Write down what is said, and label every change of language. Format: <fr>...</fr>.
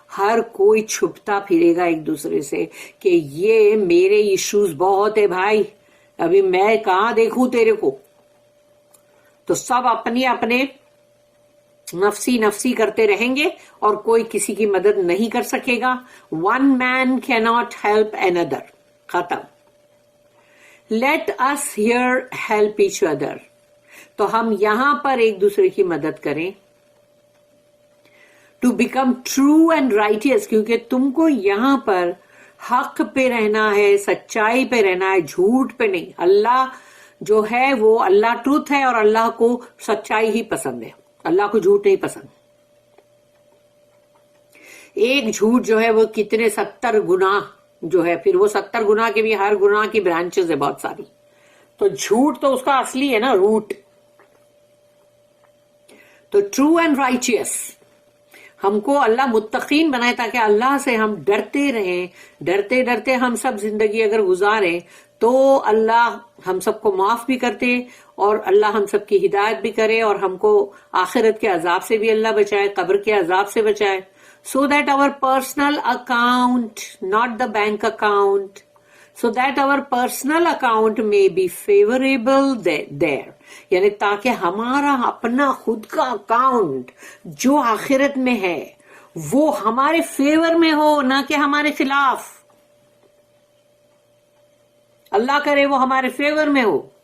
<ur>ہر کوئی چھپتا پھرے گا ایک دوسرے سے کہ یہ میرے ایشوز بہت ہے بھائی، ابھی میں کہاں دیکھوں تیرے کو. تو سب اپنے اپنے نفسی نفسی کرتے رہیں گے اور کوئی کسی کی مدد نہیں کر سکے گا.</ur> <en>One man can not help another.</en> <ur>ختم.</ur> <en>Let us here help each other.</en> <ur>تو ہم یہاں پر ایک دوسرے کی مدد کریں.</ur> <en>to become true and righteous,</en> <ur>کیونکہ تم کو یہاں پر حق پہ رہنا ہے، سچائی پہ رہنا ہے، جھوٹ پہ نہیں. اللہ جو ہے وہ اللہ ٹروتھ ہے اور اللہ کو سچائی ہی پسند ہے، اللہ کو جھوٹ نہیں پسند. ایک جھوٹ جو ہے وہ کتنے 70 گناہ جو ہے، پھر وہ 70 گناہ کے بھی ہر گناہ کی برانچز ہے بہت ساری. تو جھوٹ تو اس کا اصلی ہے نا، روٹ. تو</ur> <en>true and righteous,</en> <ur>ہم کو اللہ متقین بنائے تاکہ اللہ سے ہم ڈرتے رہیں. ڈرتے ڈرتے ہم سب زندگی اگر گزاریں تو اللہ ہم سب کو معاف بھی کرتے اور اللہ ہم سب کی ہدایت بھی کرے اور ہم کو آخرت کے عذاب سے بھی اللہ بچائے، قبر کے عذاب سے بچائے.</ur> <en>So that our personal account, not the bank account, so that our personal account may be favorable there.</en> <ur>یعنی تاکہ ہمارا اپنا خود کا اکاؤنٹ جو آخرت میں ہے وہ ہمارے فیور میں ہو، نہ کہ ہمارے خلاف. اللہ کرے وہ ہمارے فیور میں ہو.</ur>